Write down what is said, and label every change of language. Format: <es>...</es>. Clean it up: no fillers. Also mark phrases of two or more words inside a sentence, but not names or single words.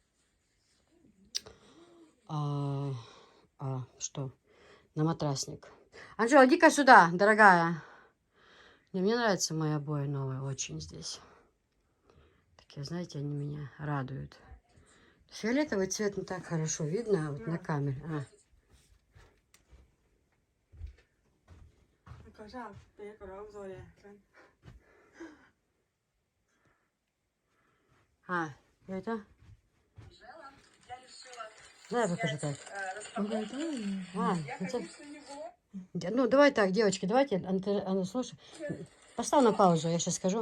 <ru>Что? На матрасник. Анжела, иди-ка сюда, дорогая. Мне нравятся мои обои новые очень здесь. Такие, знаете, они меня радуют. Фиолетовый цвет не так хорошо видно вот на камере.</ru> <vi>Có sao? Bé của đó rồi nè.</vi> <ru>Это? Давай покажи так. Ну, давай так, девочки, давайте, слушай, поставь на паузу, я сейчас скажу.</ru>